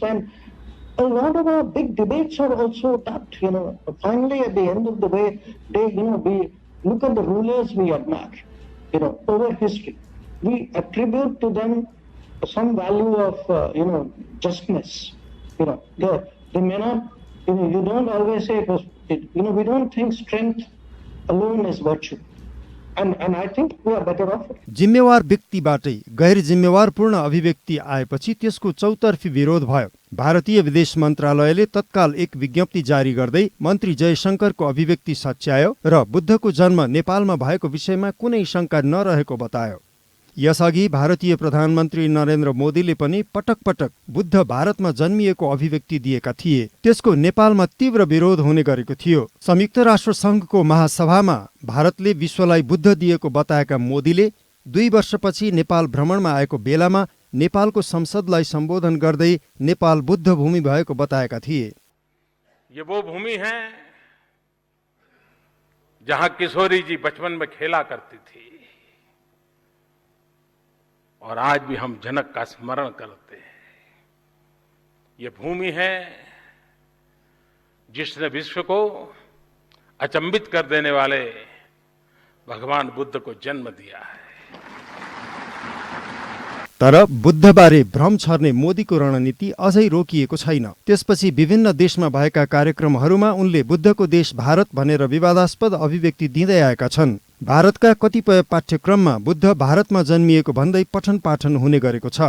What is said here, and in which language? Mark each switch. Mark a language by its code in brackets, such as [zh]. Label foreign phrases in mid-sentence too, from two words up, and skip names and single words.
[en] And a lot of our big debates are also that, finally at the end of the day, we look at the rulers we admire, over history. We attribute to them some value of, justness. They may not, you don't always say it was, we don't think strength alone is virtue. And I think we are better off. [ne] जिम्मेवार व्यक्तिबाटै गैर जिम्मेवारपूर्ण अभिव्यक्ति आएपछि त्यसको चौतर्फी विरोध भयो। भारतीय विदेश मन्त्रालयले तत्काल एक विज्ञप्ति जारी गर्दै मन्त्री जयशंकरको अभिव्यक्ति सच्यायो र बुद्धको जन्म नेपालमा भएको विषयमा कुनै शंका नरहेको बतायो। यसअघि भारतीय प्रधानमन्त्री नरेन्द्र मोदीले पनि पटक पटक बुद्ध भारतमा जन्मिएको अभिव्यक्ति दिएका थिए। त्यसको नेपालमा तीव्र विरोध हुने गरेको थियो। संयुक्त राष्ट्र संघको महासभामा भारतले विश्वलाई बुद्ध दिएको बताएका मोदीले 2 वर्षपछि नेपाल भ्रमणमा आएको बेलामा नेपालको संसदलाई सम्बोधन गर्दै नेपाल बुद्ध भूमि भएको बताएका थिए। [hi] ये वो भूमि है जहां किशोरी जी बचपन में खेला करती थी, और आज भी हम जनक का स्मरण करते हैं। ये भूमि है जिसने विश्व को अचंभित कर देने वाले भगवान बुद्ध को जन्म दिया है। [ne] तर बुद्धबारे भ्रम छर्ने मोदीको रणनीति अझै रोकिएको छैन। त्यसपछि विभिन्न देशमा भएका कार्यक्रमहरूमा उनले बुद्धको देश भारत भनेर विवादास्पद अभिव्यक्ति दिँदै आएका छन्। भारतका कतिपय पाठ्यक्रममा बुद्ध भारतमा जन्मिएको भन्दै पठन पाठन हुने गरेको छ।